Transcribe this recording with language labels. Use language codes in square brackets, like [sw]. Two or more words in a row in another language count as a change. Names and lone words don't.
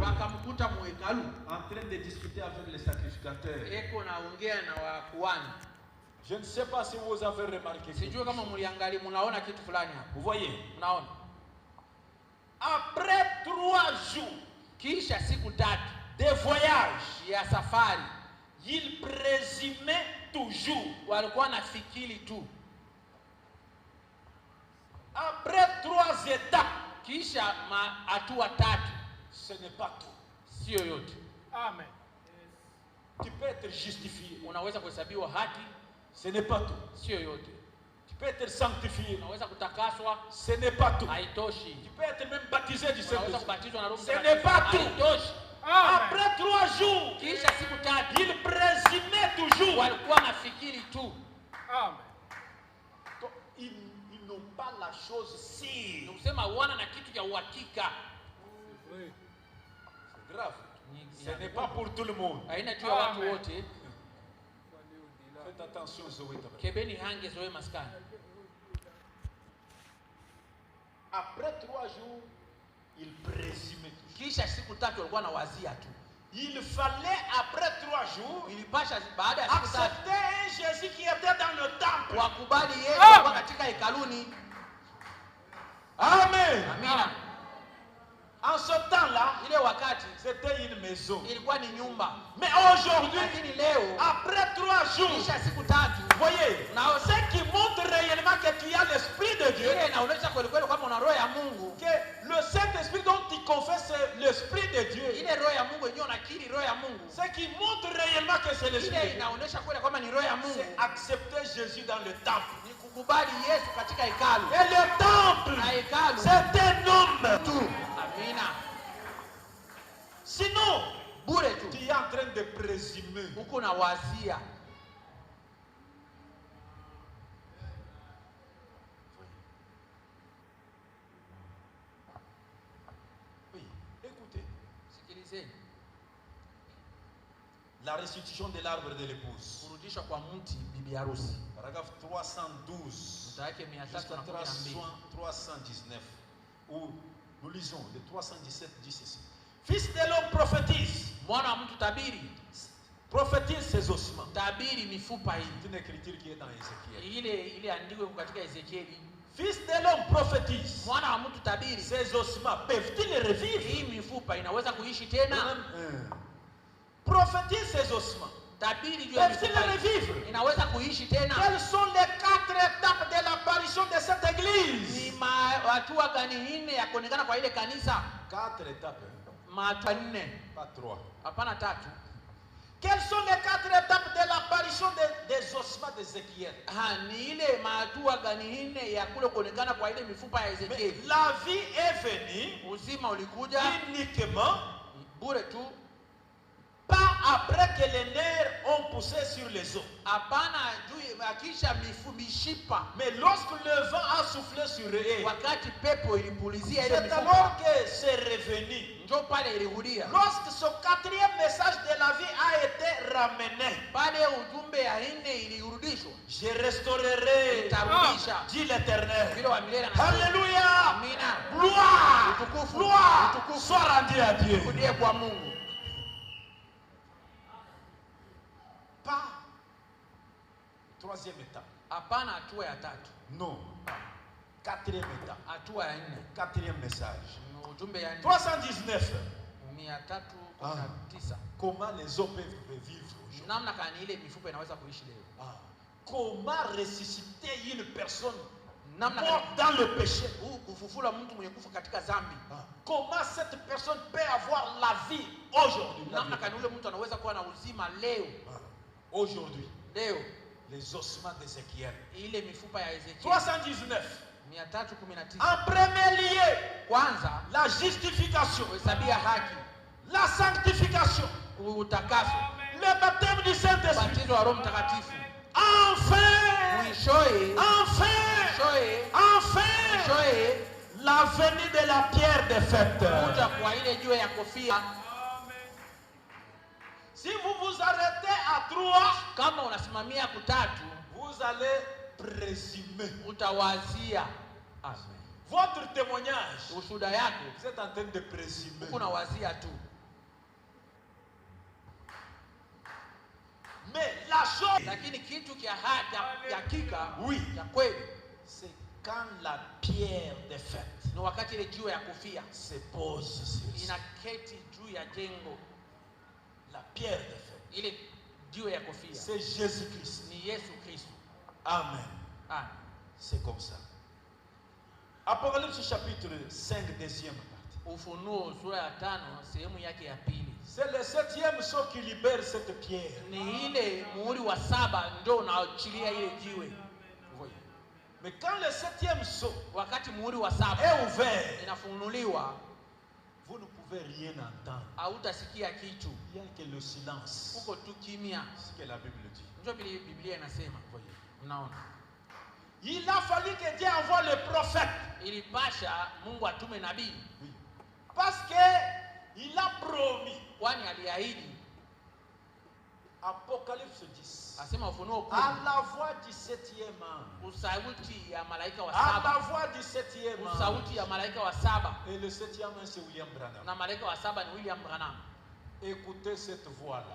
[sw] Wakamkuta mu hekalu. [fr] En train de discuter avec les sacrificateurs. [sw] Eko naongea na wakuhani. [fr] Je ne sais pas si vous avez remarqué. [sw] Sijui kama mliangalia munaona kitu fulani hapo. [fr] Vous voyez? [sw] Unaona? [fr] Après 3 jours [sw] Kisha siku 3 [fr] de voyage, [sw] ya safari, [fr] ils présumaient toujours. [sw] walikuwa nafikiri tu. [fr] Après 3 étapes, [sw] Kisha hatua 3 [fr] ce n'est pas tout. [sw] sio yote. [fr] Amen. Tu peux être justifié. [sw] Unaweza kuhesabiwa haki, [fr] Ce n'est pas tout. [sw] sio yote. [fr] Tu peux être sanctifié. [sw] Unaweza kutakaswa, [fr] Ce n'est pas tout. [sw] haitoshi. [fr] Tu peux être même baptisé du [sw] Unaweza [fr] Saint-Esprit. [sw] kubatizwa na Roho [fr] Ce [sw] Mtakatifu, [fr] n'est pas tout. [sw] haitoshi. [fr] Après 3 jours, [sw] Kisha siku 3 [fr] ils présumaient toujours. [sw] walikuwa nafikiri tu. [fr] Donc, ils n'ont pas la chose sûre. [sw] Nikusema wana na kitu cha uhakika. [fr] C'est grave. Ce n'est pas pour tout le monde. [sw] Haina juu ya watu wote. [fr] Faites attention, Zoé. Kebeni hange zoe maskani. Après 3 jours, ils présumaient toujours. [sw] Kisha siku 3 walikuwa na wazia tu. [fr] Il fallait, après 3 jours, [sw] Ilipasha baada ya siku 3 [fr] accepter un Jésus qui était dans le temple. [sw] wakubali Yesu alikuwa katika hekaluni. [fr] Amen. [sw] Amina. [fr] En ce temps-là, [sw] Ile wakati [fr] c'était une maison. [sw] ilikuwa ni nyumba. [fr] Mais aujourd'hui, [sw] Lakini leo [fr] après 3 jours, [sw] kisha siku 3 [fr] voyez, ce qui montre réellement que tu as l'Esprit de Dieu, [sw] ile inaonyesha kweli kweli kwamba una roho ya Mungu. [fr] que le Saint-Esprit dont tu confesses, c'est l'Esprit de Dieu. [sw] Ile roho ya Mungu yenyewe unakiri roho ya Mungu. [fr] Ce qui montre réellement que c'est l'Esprit de [sw] Ile [fr] Dieu, [sw] inaonyesha kweli kwamba ni roho ya Mungu. [fr] c'est accepter Jésus dans le temple. [sw] Ni kukubali Yesu katika hekalu. [fr] Et le temple, [sw] Na hekalu [fr] c'est un homme. [sw] tu. Amina. [fr] Sinon, [sw] Bure tu. [fr] tu es en train de présumer. [sw] Uko na wazia. [fr] Oui, écoutez. [sw] Sikilizeni. [fr] La restitution de l'arbre de l'épouse. [sw] Kurudishwa kwa mti bibi harusi. [fr] Paragraphe 312 [sw] Mstari wake [fr] jusqu'à 312. 319. Où nous lisons le 317 dit ceci. Fils de l'homme prophétise. [sw] Mwana wa mtu tabiri. [fr] Prophétise ses ossements. [sw] Tabiri mifupa hii. [fr] C'est une écriture qui est dans Ézéchiel. [sw] Ile andiko iko katika Ezekieli. [fr] Fils de l'homme prophétise. [sw] Mwana wa mtu tabiri. [fr] Ces ossements peuvent-ils revivre? [sw] Hii mifupa inaweza kuishi tena? [fr] Prophétise ses ossements. [sw] Tabiri juu ya mifupa [fr] Peuvent-ils [sw] hii. [fr] revivre? [sw] Inaweza kuishi tena? [fr] Quelles sont les 4 étapes de l'apparition de cette église? [sw] Ni hatua gani nne ya kuonekana kwa ile kanisa? [fr] 4 étapes. [sw] Hatua 4. [fr] Pas 3. [sw] Hapana 3. [fr] Quelles sont les 4 étapes de l'apparition des ossements d'Ézéchiel? [sw] Ni ile mahatua gani nne ya kule kuonekana kwa ile mifupa ya Ezekieli? [fr] La vie est venue [sw] Uzima ulikuja [fr] uniquement [sw] bure tu, [fr] pas après que les nerfs ont poussé sur les os. [sw] hapana juu akisha mishipa, [fr] Mais lorsque le vent a soufflé sur eux, [sw] wakati pepo ilipulizia ile [fr] c'est [sw] mifupa, [fr] alors que c'est revenu. [sw] ndio pale ilirudia. [fr] Lorsque ce 4e message de la vie a été ramené, [sw] Pale ujumbe ya nne ilirudishwa, [fr] je restaurerai, [sw] nitarudisha, [fr] dit l'Éternel. [sw] vile wa milele anasema. [fr] Alléluia. [sw] Amina. [fr] Gloire, [sw] Utukufu, [fr] gloire [sw] utukufu [fr] soit rendu à Dieu. [sw] urudie kwa Mungu. [fr] Pas 3e étape. [sw] Hapana hatua ya tatu, [fr] Non. 4e étape. [sw] hatua ya nne, [fr] 4e message. [sw] ujumbe ya nne [fr] 319. [sw] 319. [fr] Comment les hommes peuvent vivre aujourd'hui? [sw] Namna gani ile mifupa inaweza kuishi leo? [fr] Comment ressusciter une personne [sw] Namna [fr] morte dans le péché? [sw] kufufula mtu mwenye kufa katika dhambi. [fr] Comment cette personne peut avoir la vie aujourd'hui? [sw] Namna gani ule mtu anaweza kuwa na uzima leo? [fr] Aujourd'hui, [sw] Leo [fr] les ossements d'Ézéchiel. [sw] ile mifupa ya Ezekieli [fr] 319. [sw] 319. [fr] En premier lieu, [sw] Kwanza [fr] la justification, [sw] kuhesabia haki, [fr] la sanctification, [sw] utakaso, [fr] le baptême du Saint-Esprit. [sw] ubatizo wa Roho Mtakatifu. [fr] Enfin, [sw] Mwishowe, mwishowe [fr] la venue de la pierre de fête. [sw] kuja kwa ile jiwe ya kofia. [fr] Si vous vous arrêtez à 3, [sw] Kama unasimamia kutatu, [fr] vous allez présumer. [sw] utawazia. Amen. [fr] Votre témoignage, [sw] Ushuhuda yako [fr] vous êtes en train de présumer. [sw] kuna wazia tu. [fr] Mais la chose, [sw] Lakini kitu kia hakika, [fr] oui, [sw] ya kweli, [fr] c'est quand la pierre de fête [sw] ni wakati ile jiwe ya kofia [fr] se pose sur ça. [sw] inaketi juu ya jengo. [fr] La pierre de fête, [sw] Ile jiwe ya kofia [fr] c'est Jésus-Christ. [sw] ni Yesu Kristo. [fr] Amen. [sw] Amen. [fr] C'est comme ça. Apocalypse chapitre 5, deuxième partie. [sw] Ufunuo sura ya 5 sehemu yake ya pili. [fr] C'est le 7e sceau qui libère cette pierre. [sw] Ni ile muhuri wa 7 ndio unaachilia ile jiwe. [fr] Vous voyez. Mais quand le 7e sceau [sw] Wakati muhuri wa 7 [fr] est ouvert, [sw] inafunuliwa, [fr] vous ne pouvez rien entendre. [sw] hautasikia kitu. [fr] Il n'y a que le silence. [sw] Uko tu kimya. [fr] C'est ce que la Bible dit. [sw] Ndio vile Biblia inasema. [fr] Vous voyez. [sw] Unaona? [fr] Il a fallu que Dieu envoie le prophète. [sw] Ilipasha Mungu atume nabii. [fr] Oui. Parce qu'il a promis. [sw] Kwani aliahidi. [fr] Apocalypse 10. [sw] Asema Ufunuo 10. [fr] À la voix du 7e ange. [sw] Usauti ya malaika wa [fr] À la [sw] 7. [fr] voix du 7e ange. [sw] Usauti ya malaika wa 7. [fr] Et le 7e ange, c'est William Branham. [sw] Na malaika wa 7 ni William Branham. [fr] Écoutez cette voix-là.